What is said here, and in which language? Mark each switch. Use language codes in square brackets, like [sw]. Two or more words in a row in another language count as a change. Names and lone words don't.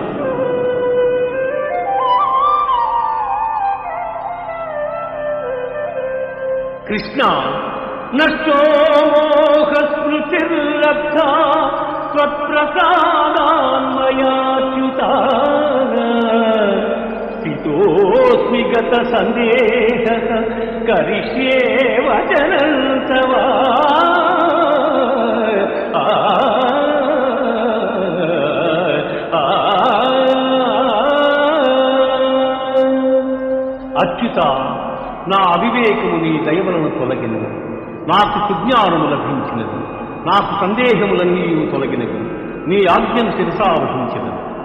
[sa] కృష్ణ, నష్టో మోహస్మృతిర్లబ్ధా త్వత్ప్రసాదాన్మయాచ్యుతా స్థితోస్మి योऽस्मि गत सन्देहः करिष्ये वचनं तव [te] అచ్యుత, నా అవివేకము నీ దయవలను తొలగినది, నాకు సుజ్ఞానము లభించినది, నాకు సందేహములన్నీ తొలగినవి, నీ ఆజ్ఞను శిరసావహించినది.